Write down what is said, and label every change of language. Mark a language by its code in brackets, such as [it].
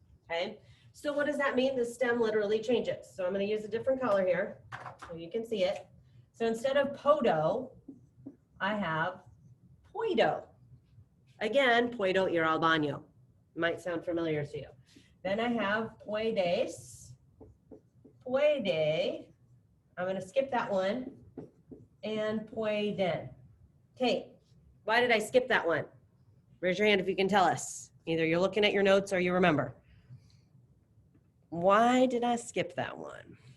[en] Okay, so what does that mean? The stem literally changes. So I'm going to use a different color here so you can see it. So instead of podo, I have poido. Again, [es] puedo ir al baño. [en] Might sound familiar to you. Then I have puedes, puede. I'm going to skip that one. And pueden. Okay, why did I skip that one? Raise your hand if you can tell us. Either you're looking at your notes or you remember. Why did I skip that one?